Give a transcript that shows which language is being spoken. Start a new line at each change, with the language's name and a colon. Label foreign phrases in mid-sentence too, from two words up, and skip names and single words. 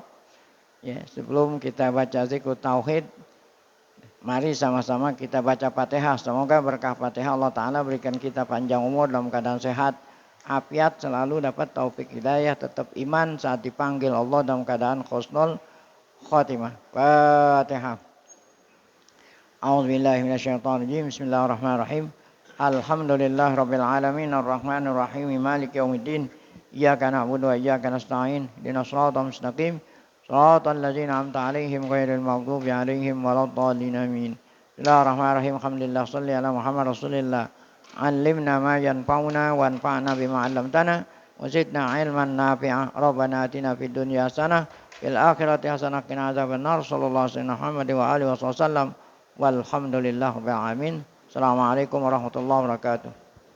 Indonesian: Ya, sebelum kita baca zikr tauhid, mari sama-sama kita baca Fatihah. Semoga berkah Fatihah Allah Ta'ala berikan kita panjang umur dalam keadaan sehat, afiat, selalu dapat taufik hidayah, tetap iman saat dipanggil Allah dalam keadaan
Arabic: حسن الخاتمة.
Indonesian: Fatihah.
Arabic: أعوذ بالله من الشيطان الرجيم. بسم الله الرحمن الرحيم. الحمد لله رب العالمين الرحمن الرحيم مالك يوم الدين إياك نعبد وإياك نستعين اهدنا الصراط المستقيم صراط الذين أنعمت عليهم غير المغضوب عليهم ولا الضالين آمين. بسم الله الرحمن الرحيم. الحمد لله صل على محمد رسول الله. علمنا ما ينفعنا وانفعنا بما علمتنا وزدنا علما نافعا. ربنا آتنا في الدنيا حسنة في الآخرة حسنة وقنا عذاب النار. صلى الله عليه وسلم وآله وسلم. والحمد لله رب العالمين. السلام عليكم ورحمة الله وبركاته.